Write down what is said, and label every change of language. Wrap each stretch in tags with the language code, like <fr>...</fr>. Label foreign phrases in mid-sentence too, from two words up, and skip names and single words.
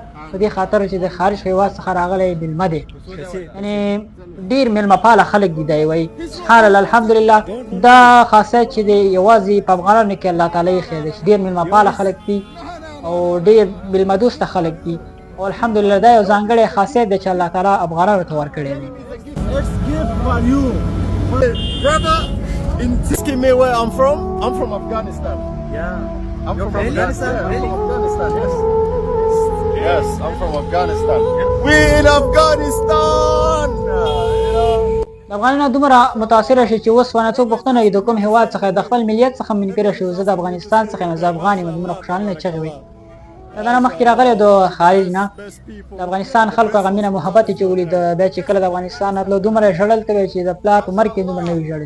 <ps>په دې خاطر چې د خارج هېواد څخه راغلی مېلمه دی. یعنې ډېر مېلمه پاله خلک دي. دی وایي</ps> <ar>سبحان الله الحمدلله</ar> <ps>دا خاصیت چې دی یوازې په افغانانو کې الله تعالی ایښی دی چې ډېر مېلمه پاله خلک دي او ډېر مېلمه دوسته خلک دي. او الحمدلله دا یو ځانګړی خاصیت دی چې الله تعالی افغانانو ته ورکړی دی.</ps> <en>Brother, asking me where I'm from? I'm from Afghanistan. Yeah. I'm You're from Afghanistan? Really? I'm from Afghanistan, yes. I'm from Afghanistan. We're in Afghanistan!</en> <ps>د افغانانو دومره متاثره شي چې اوس ونه څوک پوښتنه وي د کوم هېواد څخه د خپل ملیت څخه منکره شي. زه د افغانستان څخه یم، زه افغان یم. دومره خوشحالونه چغې وي. دا نه مخکې راغلی د خارج نه د افغانستان خلکو هغه مینه محبت چې ولید بیا چې کله د افغانستان راتلو دومره ژړل ته وایي چې د پلار په مرګ کې دومره نه وي ژړلي.</ps>